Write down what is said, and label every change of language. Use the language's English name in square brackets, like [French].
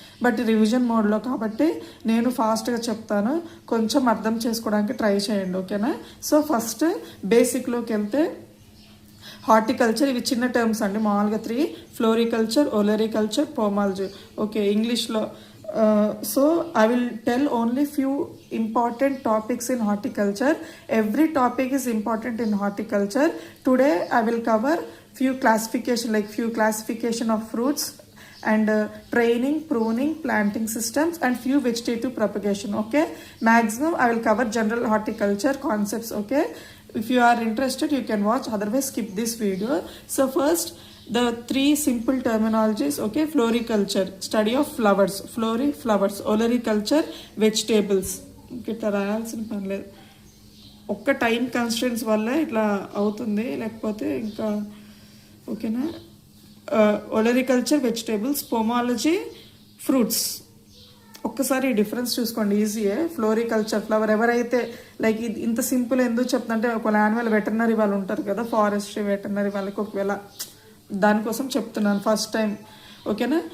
[Telugu] But revision మోడ్లో కాబట్టి నేను ఫాస్ట్గా చెప్తాను, కొంచెం అర్థం చేసుకోవడానికి ట్రై చేయండి, ఓకేనా. సో ఫస్ట్ బేసిక్లోకి వెళ్తే హార్టికల్చర్, ఇవి చిన్న టర్మ్స్ అండి, మామూలుగా 3: ఫ్లోరికల్చర్, ఒలరికల్చర్, పోమాలజీ, ఓకే ఇంగ్లీష్లో. So [English] I will tell only few important topics in horticulture. Every topic is important in horticulture. Today I will cover few classification of fruits and training, pruning, planting systems and few vegetative propagation, okay. Maximum I will cover general horticulture concepts, okay. If you are interested you can watch, otherwise skip this video. So first the 3 simple terminologies, okay. Floriculture, study of flowers, flowers. Olericulture, vegetables. [Telugu] ఇట్లా రాయాల్సిన పని లేదు, ఒక్క time constants వల్ల ఇట్లా అవుతుంది, లేకపోతే ఇంకా ఓకేనా. ఒలరికల్చర్ వెజిటేబుల్స్, పోమాలజీ ఫ్రూట్స్. ఒక్కసారి డిఫరెన్స్ చూసుకోండి, ఈజీయే. Floriculture flower. ఎవరైతే లైక్ ఇది ఇంత సింపుల్ ఎందుకు చెప్తుంటే, ఒక యానిమల్ వెటర్నరీ వాళ్ళు ఉంటారు కదా, ఫారెస్ట్రీ వెటర్నరీ వాళ్ళకి ఒకవేళ దానికోసం చెప్తున్నాను ఫస్ట్ టైం, ఓకేనా.